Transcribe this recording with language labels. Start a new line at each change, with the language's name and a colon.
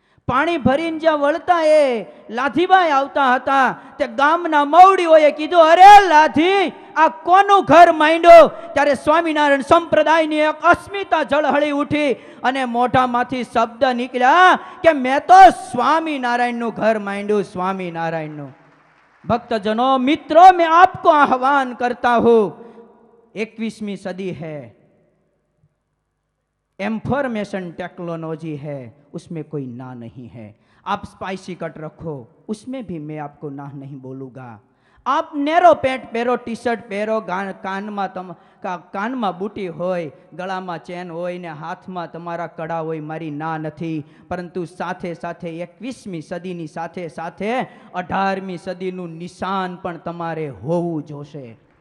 Gujarati: પાણી ભરીને જ્યાં વળતા એ લાધીબાઈ આવતા હતા તે ગામના મવડીઓએ કીધું, અરે લાધી, આ કોનું ઘર માંડ્યો? ત્યારે સ્વામિનારાયણ સંપ્રદાયની એક અસ્મિતા ઝળહળી ઉઠી અને મોઢામાંથી શબ્દ નીકળ્યા કે મેં તો સ્વામિનારાયણનું ઘર માંડ્યું, સ્વામિનારાયણનું.
Hindi: भक्तजनों, मित्रों, मैं आपको आह्वान करता हूं, 21वीं सदी है, इंफॉर्मेशन टेक्नोलॉजी है, उसमें कोई ना नहीं है. आप स्पाइसी कट रखो, उसमें भी मैं आपको ना नहीं बोलूंगा. आप नेरो पेंट पहरो, टी शर्ट पहरो,
Gujarati: कानमा बूटी होय, गळाમાં ચેન હોય ને હાથમાં તમારા કડા હોય, મારી ના નથી. પરંતુ સાથે સાથે 21મી સદીની સાથે સાથે 18મી સદીનું નિશાન પણ તમારે હોવું જોશે.